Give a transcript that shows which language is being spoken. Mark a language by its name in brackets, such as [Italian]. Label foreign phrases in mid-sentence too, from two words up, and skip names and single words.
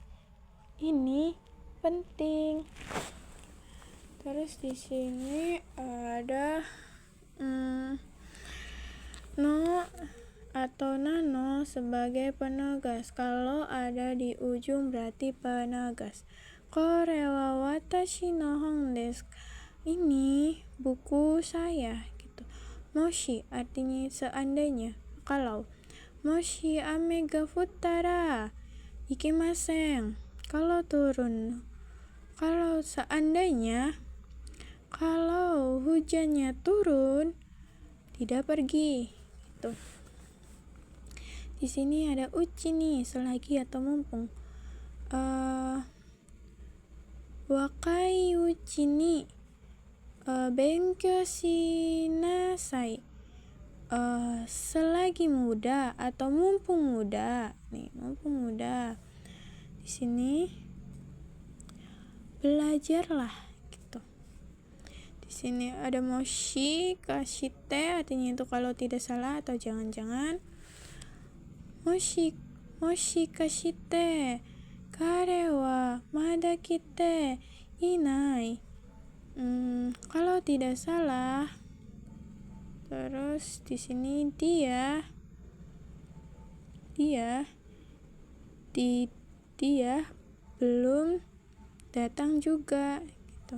[Indonesian] Ini penting. Terus di sini ada no atau nano sebagai penegas. Kalau ada di ujung berarti penegas. [Japanese] これは私の本です. [Indonesian] Ini buku saya gitu. Moshi artinya seandainya, kalau. [Japanese] もし雨が降ったら行きません. [Indonesian] Kalau turun. Kalau seandainya, kalau hujannya turun, tidak pergi gitu. Di sini ada uchi nih, selagi atau mumpung. [Japanese] 若いうちに勉強しなさい. [Indonesian] Selagi muda atau mumpung muda. Nih, mumpung muda. Di sini belajarlah gitu. Di sini ada [Japanese] もしかして, [Indonesian] artinya itu kalau tidak salah atau jangan-jangan. [Japanese] もしかして彼はまだ来ていない. [Indonesian] Kalau tidak salah. Terus di sini dia belum datang juga gitu.